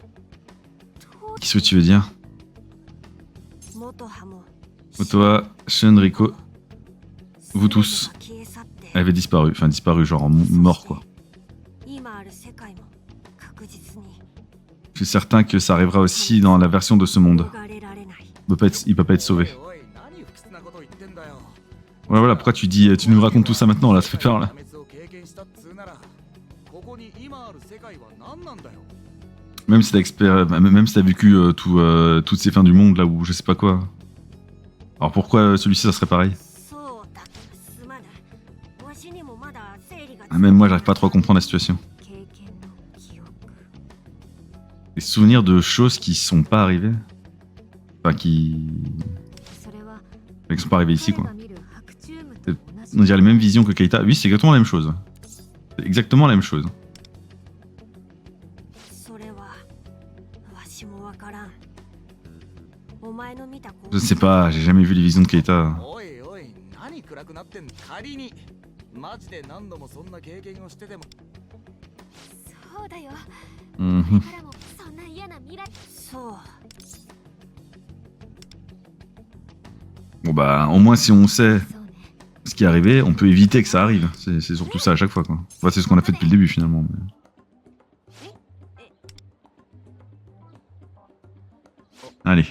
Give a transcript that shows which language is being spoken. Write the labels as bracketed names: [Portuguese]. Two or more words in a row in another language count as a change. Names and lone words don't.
[French] Qu'est-ce que tu veux dire? Toi, Shun, Rico, vous tous avaient disparu, enfin disparu, genre mort quoi. Je suis certain que ça arrivera aussi dans la version de ce monde. Il peut pas être sauvé. [Japanese] おい何不吉なこと言ってんだよ [French] Ouais, voilà, pourquoi tu nous racontes tout ça maintenant là, ça fait peur là. [Japanese] 破滅を経験したっつうならここに今ある世界は何なんだよ [French] Même si t'as vécu toutes ces fins du monde là où je sais pas quoi. Alors pourquoi celui-ci ça serait pareil? Même moi j'arrive pas trop à comprendre la situation. Des souvenirs de choses qui sont pas arrivées. Enfin qui sont pas arrivées ici quoi. On dirait les mêmes visions que Keita. Oui, c'est exactement la même chose. C'est exactement la même chose. Je ne sais pas, j'ai jamais vu les visions de Keita. [Japanese] おいおい何暗くなってんの仮にマジで何度もそんな経験をしててもそうだよ [French] Mhm. [Japanese] からもそんな嫌な未来そう [French] Bon bah, au moins si on sait [Japanese] そうね [French] ce qui est arrivé, on peut éviter que ça arrive. C'est surtout ça à chaque fois quoi. Enfin, c'est ce qu'on a fait depuis le début finalement. Mais... Allez,